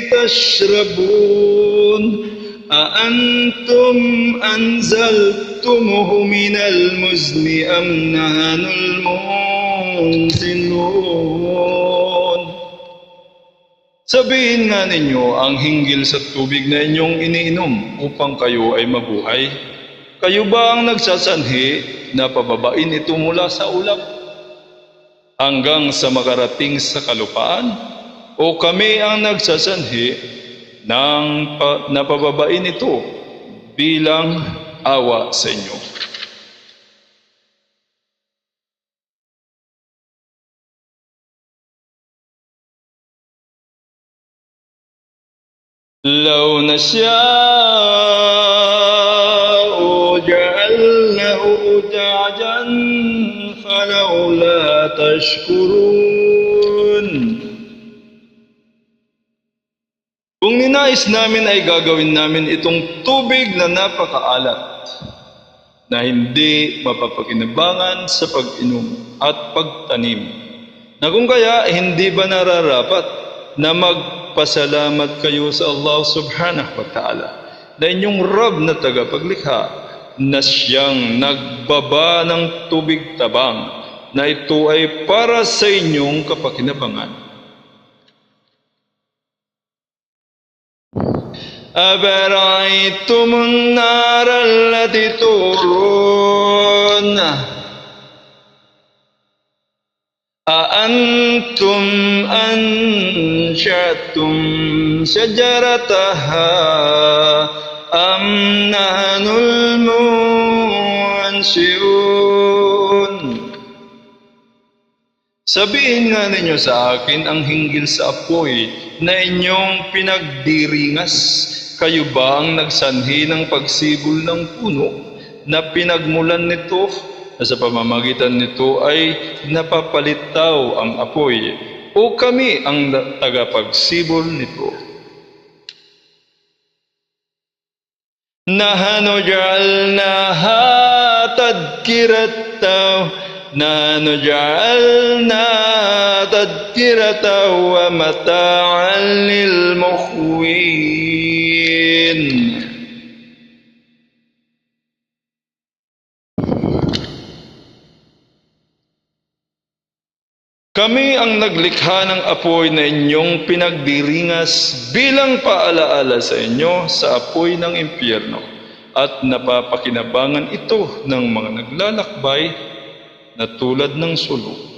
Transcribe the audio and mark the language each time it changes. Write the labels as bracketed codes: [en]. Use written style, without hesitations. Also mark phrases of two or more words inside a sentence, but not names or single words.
[ar] تشربون أأنتم أنزلتموه من المزن أم نحن المنزلون. [tl] Sabihin nga ninyo ang hinggil sa tubig na inyong iniinom upang kayo ay mabuhay. Kayo ba ang nagsasanhi na pababain ito mula sa ulap hanggang sa makarating sa kalupaan? O kami ang nagsasanhi ng napababain ito bilang awa sa inyo? [ar] لو نشاء جعلناه أجاجا فلولا تشكرون. [tl] Kung ninais namin ay gagawin namin itong tubig na napakaalat na hindi mapapakinabangan sa pag-inom at pagtanim, na kung kaya hindi ba nararapat na magpasalamat kayo sa Allah [ar] سبحانه وتعالى [tl] na inyong Rab na tagapaglikha, na siyang nagbaba ng tubig tabang na ito ay para sa inyong kapakinabangan. [ar] أَفَرَأَيْتُمُ النَّارَ الَّتِي تُورُونَ أَأَنْتُمْ أَنشَأْتُمْ شَجَرَتَهَا أَمْ نَحْنُ الْمُنشِئُونَ. [tl] Sabihin nga ninyo sa akin ang hinggil sa apoy na inyong pinagdiringas. Kayo ba ang nagsanhi ng pagsibol ng puno na pinagmulan nito, na sa pamamagitan nito ay napapalitaw ang apoy? O kami ang tagapagsibol nito? [ar] نحن جعلناها تذكرة ومتاعا للمقوين. [tl] Kami ang naglikha ng apoy na inyong pinagdiringas bilang paalaala sa inyo sa apoy ng impyerno, at napapakinabangan ito ng mga naglalakbay na tulad ng sulok.